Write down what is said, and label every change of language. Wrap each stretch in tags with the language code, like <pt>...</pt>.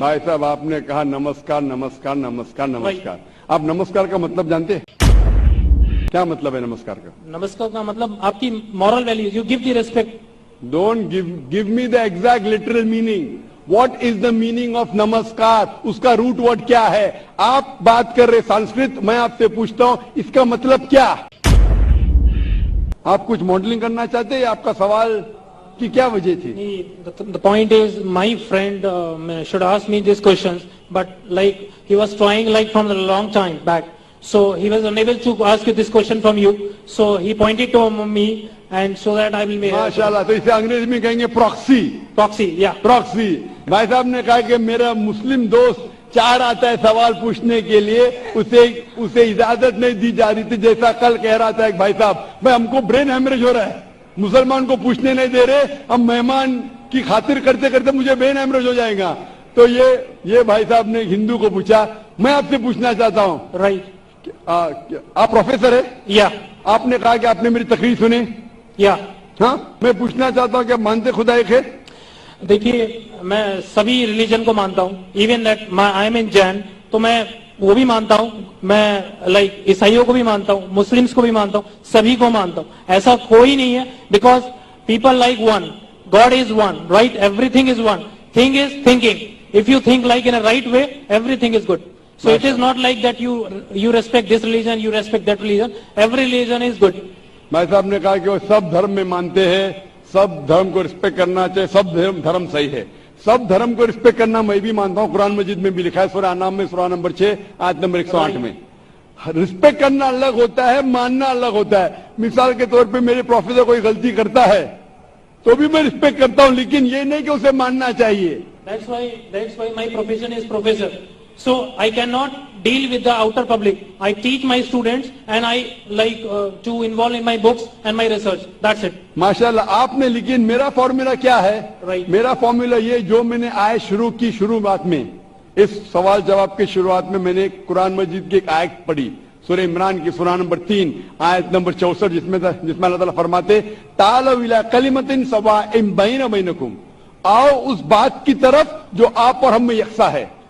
<hi>भाई साहब, आपने कहा नमस्कार नमस्कार नमस्कार नमस्कार. आप नमस्कार का मतलब जानते हैं? क्या मतलब है नमस्कार का? नमस्कार का मतलब आपकी</hi> <en>Moral values, you give the respect. Don't give me the exact literal meaning. What is the meaning of namaskar?</en> <hi>उसका रूट वर्ड क्या है? आप बात कर रहे संस्कृत, मैं आपसे पूछता हूं इसका मतलब क्या? आप कुछ मॉडलिंग करना चाहते हैं? आपका सवाल की क्या वजह थी?</hi> <en>The point is, my friend should ask me these questions, but like he was trying like from a long time back, so he was unable to ask you this question from you, so he pointed to me, and so that I will make.</en> <hi>माशाल्लाह. तो इसे अंग्रेजी में कहेंगे proxy.</hi> <en>Proxy, yeah. Proxy.</en> <hi>भाई साहब ने कहा कि मेरा मुस्लिम दोस्त चार आता है सवाल पूछने के लिए, उसे इजाजत नहीं दी जा रही थी. जैसा कल कह रहा था एक भाई साहब, भाई हमको ब्रेन हेमरेज हो रहा है, मुसलमान को पूछने नहीं दे रहे, हम मेहमान की खातिर करते करते मुझे ब्रेन हेमरेज हो जाएगा. तो ये भाई साहब ने हिंदू को पूछा. मैं आपसे पूछना चाहता हूँ,</hi> <en>Right.</en> <hi>आप प्रोफेसर है?</hi> <en>Yeah.</en> <hi>आपने कहा कि आपने मेरी तकरीर सुनी.</hi> <en>Yeah.</en> <hi>हाँ, मैं पूछना चाहता हूँ कि आप मानते खुदा एक है? देखिए, मैं सभी रिलीजन को मानता हूँ.</hi> <en>even that I am in Jain,</en> <hi>तो मैं वो भी मानता हूँ. मैं लाइक ईसाइयों को भी मानता हूँ, मुस्लिम्स को भी मानता हूँ, सभी को मानता हूँ. ऐसा कोई नहीं है,</hi> <en>Because people like one, god is one, right? Everything is one. Thing is thinking. If you think like in a right way, everything is good. So it is not like that you respect this religion, you respect that religion. Every religion is good.</en> <hi>भाई साहब ने कहा कि वो सब धर्म में मानते हैं, सब धर्म को रिस्पेक्ट करना चाहिए, सब धर्म सही है. सब धर्म को रिस्पेक्ट करना मैं भी मानता हूँ. कुरान मजीद में भी लिखा है, सूरह अनाम में सूरह नंबर 6 आयत नंबर 108 में. रिस्पेक्ट करना अलग होता है, मानना अलग होता है. मिसाल के तौर पे मेरे प्रोफेसर कोई गलती करता है तो भी मैं रिस्पेक्ट करता हूँ, लेकिन ये नहीं कि उसे मानना चाहिए.</hi> <en>That's why my profession is professor. So I cannot deal with the outer public. I teach my students and I like to involve in my books and my research. That's it.</en> <hi>माशाल्लाह. आपने, लेकिन मेरा formula क्या है?</hi> <en>Right.</en> <hi>मेरा formula ये, जो मैंने आयत शुरू की, शुरुआत में इस सवाल जवाब के शुरुआत में मैंने कुरान मजीद की एक आयत पढ़ी, सूरह इमरान की सूरह नंबर 3 आयत नंबर 64, जिसमें अल्लाह ताला फरमाते,</hi> <ar>तालौ इला कलिमतिन सवाइन बैना बैनकुम,</ar> <hi>आओ उस बात की तरफ जो आप और हम में यकसा है.</hi>